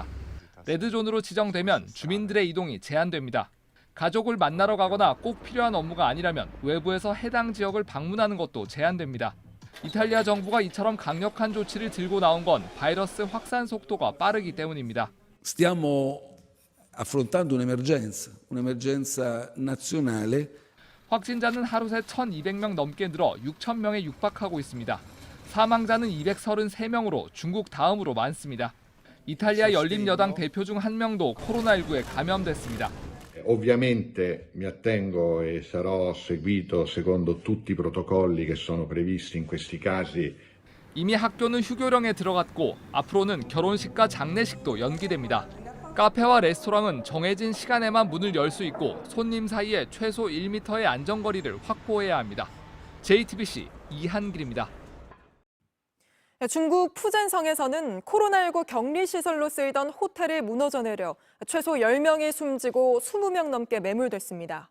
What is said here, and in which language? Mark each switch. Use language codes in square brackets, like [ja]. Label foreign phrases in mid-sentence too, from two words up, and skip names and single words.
[ko] 레드존으로 지정되면 주민들의 이동이 제한됩니다. 가족을 만나러 가거나 꼭 필요한 업무가 아니라면 외부에서 해당 지역을 방문하는 것도 제한됩니다. 이탈리아 정부가 이처럼 강력한 조치를 들고 나온 건 바이러스 확산 속도가 빠르기 때문입니다. [it] Stiamo affrontando un'emergenza nazionale. [ko] 확진자는 하루 새 1,200명 넘게 늘어 6,000명에 육박하고 있습니다. 사망자는 233명으로 중국 다음으로 많습니다. 이탈리아 열린여당 대표 중 한 명도 코로나19에 감염됐습니다. [it] Ovviamente mi attengo e sarò seguito secondo tutti i protocolli che sono previsti in questi casi. [ko] 이미 학교는 휴교령에 들어갔고 앞으로는 결혼식과 장례식도 연기됩니다. 카페와 레스토랑은 정해진 시간에만 문을 열 수 있고 손님 사이에 최소 1m의 안전거리를 확보해야 합니다. JTBC 이한길입니다. 중국 푸젠성에서는 코로나19 격리시설로 쓰이던 호텔이 무너져 내려 최소 10명이 숨지고 20명 넘게 매몰됐습니다.